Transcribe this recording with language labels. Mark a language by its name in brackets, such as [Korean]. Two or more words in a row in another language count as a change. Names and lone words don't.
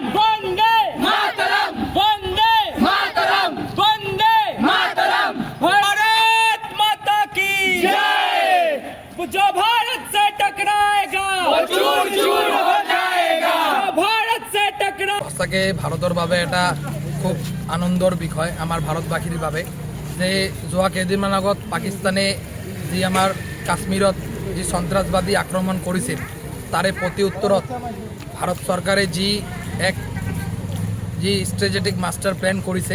[Hindi] वंदे मातरम वंदे मातरम वंदे मातरम। भारत माता की जो भारत से टकराएगा चूर चूर हो जाएगा। जो भारत से टकरा [Assamese] সঁচাকৈ ভাৰতৰ বাবে এটা খুব আনন্দৰ বিষয় আমাৰ ভাৰতবাসীৰ বাবে যে যোৱা কেইদিনমান আগত পাকিস্তানে যি আমাৰ কাশ্মীৰত যি সন্ত্ৰাসবাদী আক্ৰমণ কৰিছিল তাৰে প্ৰতি উত্তৰত ভাৰত চৰকাৰে যি [English] strategic master plan [Assamese] কৰিছে